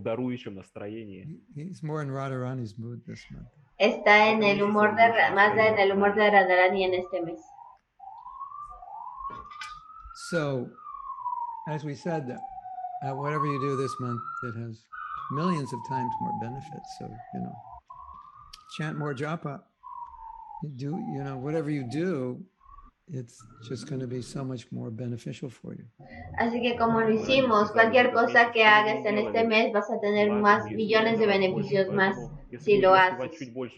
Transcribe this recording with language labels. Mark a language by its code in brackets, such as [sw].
[en] He's more in Radharani's mood this month. [es] Está en el humor más en el humor de Radharani en este mes. [en] So, as we said, whatever you do this month, it has millions of times more benefits. So, chant more japa. Do, whatever you do, it's just going to be so much more beneficial for you. [es] Así que como lo hicimos, cualquier cosa que hagas en este mes vas a tener más millones de beneficios más si lo haces.